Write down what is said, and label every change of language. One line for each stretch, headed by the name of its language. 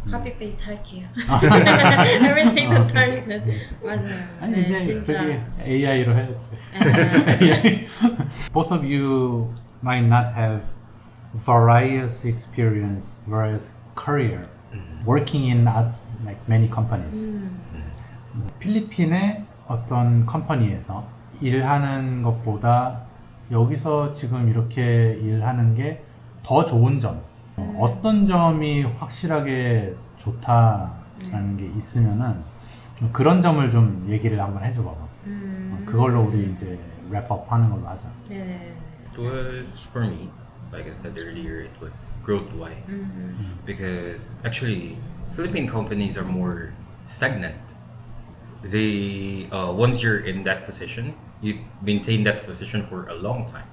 English: copy paste
Korean: 할게요.
English: Everything that Carl said.
Korean: 맞아요. 아니 네, 이제 진짜. 저기 AI로 해야지.
English: Both of you might not have various experience, various career working in like many companies.
Korean: 필리핀의 어떤 컴퍼니에서 일하는 것보다 여기서 지금 이렇게 일하는 게 더 좋은 점 어떤 점이 확실하게 좋다라는 게 있으면은 그런 점을 좀 얘기를 한번 해줘 봐봐. 그걸로 우리 이제 랩업 하는 걸로 하자. 네네네.
English: It was for me, like I said earlier, it was growth wise because actually Philippine companies are more stagnant. They once you're in that position, you maintain that position for a long time.